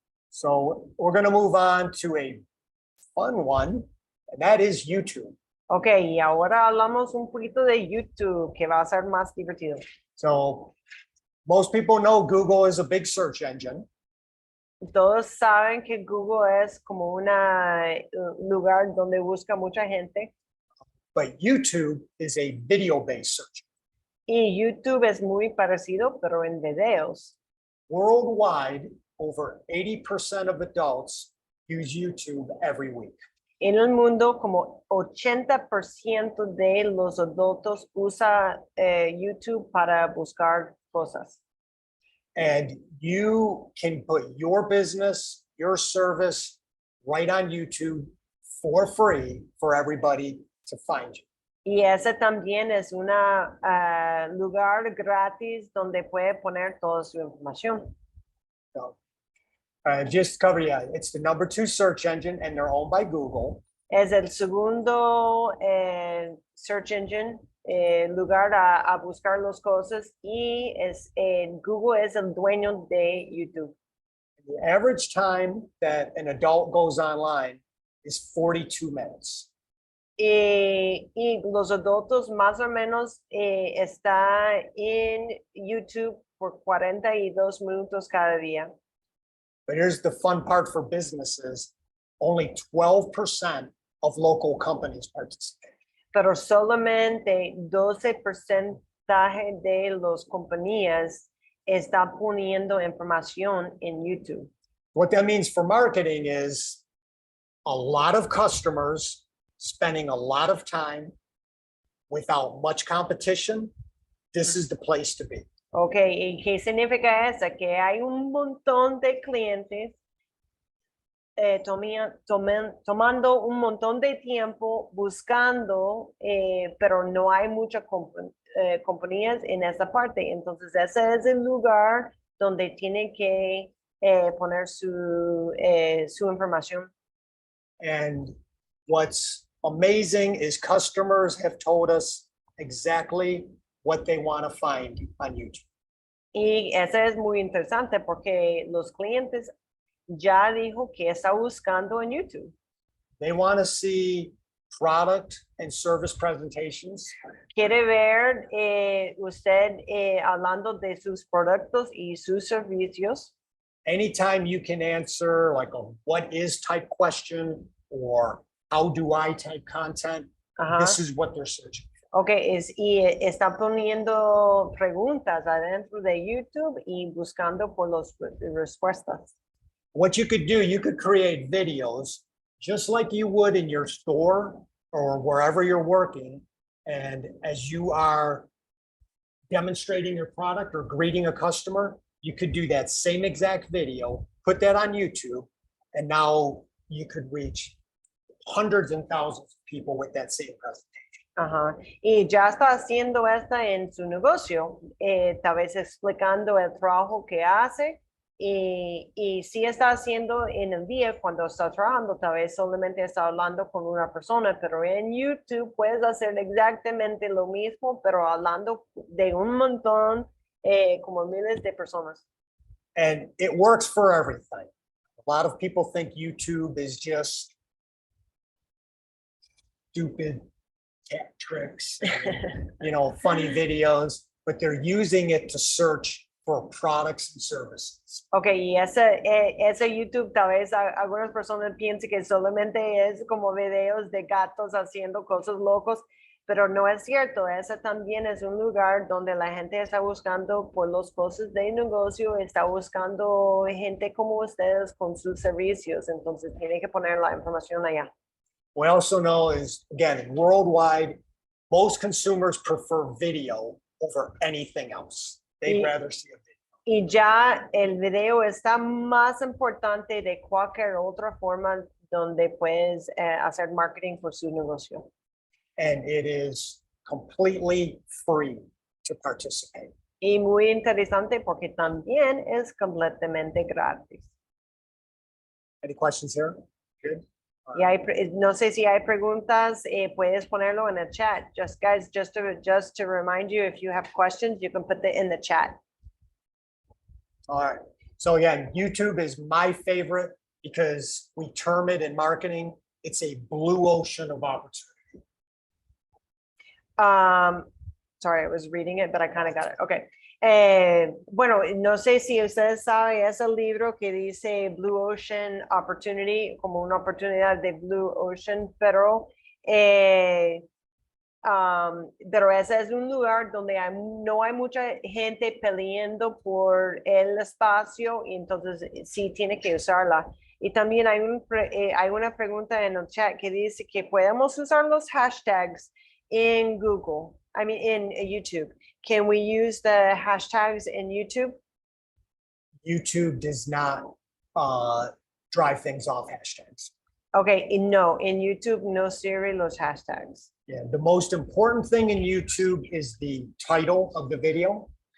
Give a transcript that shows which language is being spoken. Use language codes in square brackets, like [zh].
[en] So we're going to move on to a fun one, and that is YouTube. [es] Ok, y ahora hablamos un poquito de YouTube, que va a ser más divertido. [en] So most people know Google is a big search engine. [es] Todos saben que Google es como un lugar donde busca mucha gente. [en] But YouTube is a video-based search. [es] Y YouTube es muy parecido, pero en videos. [en] Worldwide, over 80% of adults use YouTube every week. [es] En el mundo, como 80% de los adultos usa YouTube para buscar cosas. [en] And you can put your business, your service right on YouTube for free for everybody to find you. [es] Y ese también es un lugar gratis donde puede poner toda su información. [en] So, just cover, yeah, it's the #2 search engine and they're owned by Google. [es] Es el segundo search engine, lugar a buscar las cosas y Google es el dueño de YouTube. [en] The average time that an adult goes online is 42 minutes. [es] Y los adultos más o menos está en YouTube por 42 minutos cada día. [en] But here's the fun part for businesses. Only 12% of local companies participate. [es] Pero solamente 12% de las compañías está poniendo información en YouTube. [en] What that means for marketing is a lot of customers spending a lot of time without much competition. This is the place to be. [es] Ok, ¿y qué significa eso? Que hay un montón de clientes tomando un montón de tiempo buscando, pero no hay muchas compañías en esa parte. Entonces, ese es el lugar donde tienen que poner su información. [en] And what's amazing is customers have told us exactly what they want to find on YouTube. [es] Y eso es muy interesante porque los clientes ya dijo que está buscando en YouTube. [en] They want to see product and service presentations. [es] Quiere ver usted hablando de sus productos y sus servicios. [en] Anytime you can answer like a what is type question or how do I type content, this is what they're searching for. [es] Ok, y está poniendo preguntas adentro de YouTube y buscando por las respuestas. [en] What you could do, you could create videos just like you would in your store or wherever you're working, And as you are demonstrating your product or greeting a customer, you could do that same exact video, put that on YouTube, and now you could reach hundreds and thousands of people with that same presentation. Ajá. [es] Y ya está haciendo esta en su negocio, tal vez explicando el trabajo que hace y sí está haciendo en el día cuando está trabajando, tal vez solamente está hablando con una persona, pero en YouTube puedes hacer exactamente lo mismo, pero hablando de un montón, como miles de personas. [en] And it works for everything. A lot of people think YouTube is just stupid cat tricks, and, funny videos, but they're using it to search for products and services. [es] Ok, y ese YouTube tal vez algunas personas piensen que solamente es como videos de gatos haciendo cosas locos, pero no es cierto. Ese también es un lugar donde la gente está buscando por las cosas de negocio, está buscando gente como ustedes con sus servicios, entonces tiene que poner la información allá. [en] We also know is, again, worldwide, most consumers prefer video over anything else. They'd Y- rather see a video. [es] Y ya el video está más importante de cualquier otra forma donde puedes hacer marketing por su negocio. [en] And it is completely free to participate. [es] Y muy interesante porque también es completamente gratis. [en] Any questions here? Good. [es] Y no sé si hay preguntas, puedes ponerlo en el chat. [en] Just guys, just to remind you, if you have questions, you can put it in the chat. All right. So again, YouTube is my favorite because we term it in marketing, it's a blue ocean of opportunity. Sorry, I was reading it, but I kind of got it. Okay. [es] Bueno, no sé si ustedes saben, es el libro que dice Blue Ocean Opportunity, como una oportunidad de Blue Ocean, pero ese es un lugar donde no hay mucha gente peleando por el espacio, y entonces sí tiene que usarla. Y también hay una pregunta en el chat que dice que podemos usar los hashtags in Google, in YouTube. [en] Can we use the hashtags in YouTube? YouTube does not drive things off hashtags. [es] Okay, no, in YouTube no sirve los hashtags. [en] Yeah, the most important thing in YouTube is the title of the video.